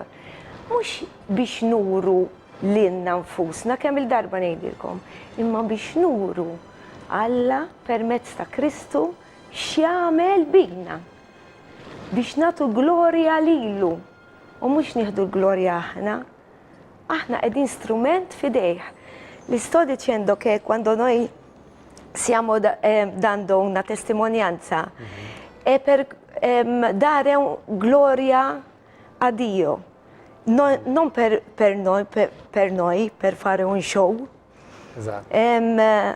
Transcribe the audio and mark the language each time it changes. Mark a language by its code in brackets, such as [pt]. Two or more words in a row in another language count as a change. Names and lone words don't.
[mt] Mhux biex nuru lilna nfusna kemm il-darba ngħidilkom, imma biex nuru Alla permezz ta' Kristu x'jagħmel bina biex nagħtu glorja lilu u mhux nieħdu l-glorja aħna. Aħna qegħdin strument fidejh. [it] Li sto dicendo che quando noi stiamo dando una testimonianza è per dare gloria a Dio. Non per noi, per fare un show. Esatto.